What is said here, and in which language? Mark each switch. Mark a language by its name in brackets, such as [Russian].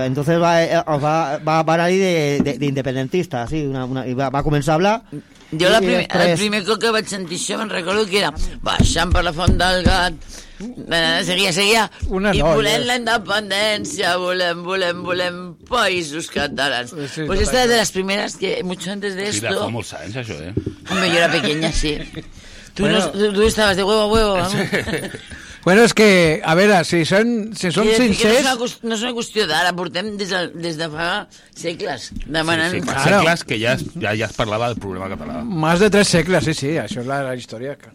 [Spanish] Entonces [Catalan] va anar [Spanish] ahí [Catalan] d'independentista, sí, i va començar a [Spanish] hablar. [Catalan] Jo el primer cop que vaig sentir això me'n recordo que era baixant per la Font del Gat, seguia, una i noia. Volem la independència, volem països catalans. [Spanish] Sí, pues esta de las primeras que, mucho antes de esto... [Catalan] Sí, de fa molts anys, això, [Spanish] Hombre, yo era pequeña, sí. Tú, bueno, no, tú estabas de huevo a huevo, ¿no? [Catalan] Bueno, és que, a veure, si som, si som sincers... No és una qüestió d'ara, portem des de fa segles demanant... Sí, sí, segles que ja es parlava del problema català. Més de tres segles, sí, sí, això és la història.